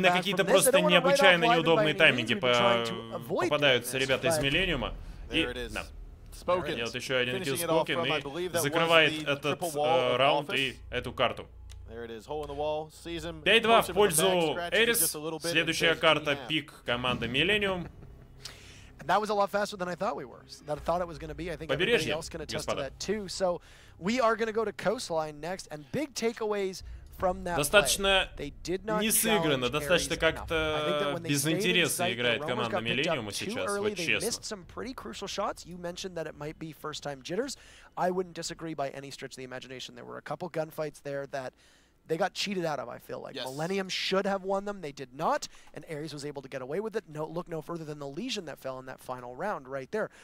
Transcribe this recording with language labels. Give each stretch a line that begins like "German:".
Russian: на какие-то просто необычайно неудобные тайминги попадаются ребята из Миллениума. И да. Делает еще один килл Спокен и закрывает этот раунд и эту карту. 5-2 в пользу ARES. Следующая карта пик команды Millenium.
English: That was a lot faster than I thought we were. That I thought it was going to be. I think everybody else can attest to that too. So we are going to go to Coastline next, and big takeaways from that.
Russian: Достаточно не сыграно, достаточно как-то без интереса играет команда Millenium сейчас, вот честно.
English: Missed some pretty crucial shots. You mentioned that it might be first-time jitters. I wouldn't disagree by any stretch of the imagination. There were a couple gunfights there that they got cheated out of, I feel like. Yes. Millenium should have won them. They did not, and ARES was able to get away with it. Look no further than the Legion that fell in that final round right there.